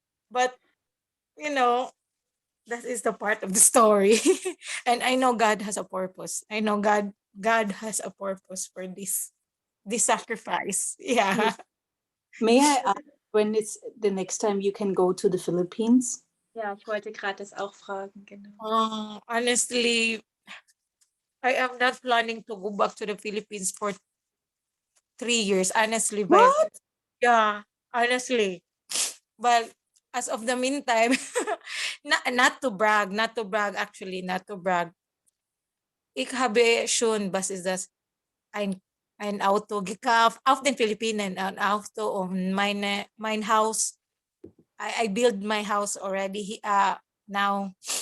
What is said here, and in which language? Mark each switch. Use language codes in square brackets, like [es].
[en] But, you know, that is the part of the story. And I know God has a purpose. I know God has a purpose for this sacrifice. Yeah. May I ask when it's the next time you can go to the Philippines? [de] Ja, ich wollte gerade das auch fragen, genau. [en] Honestly, I am not planning to go back to the Philippines for 3 years. Honestly, but What? yeah, honestly. But as of the meantime, not to brag, actually, not to brag. [de] Ik habe schon, was ist das? Ein Auto gekauft auf den Philippinen, ein Auto und mein Haus. [en] I build my house already now.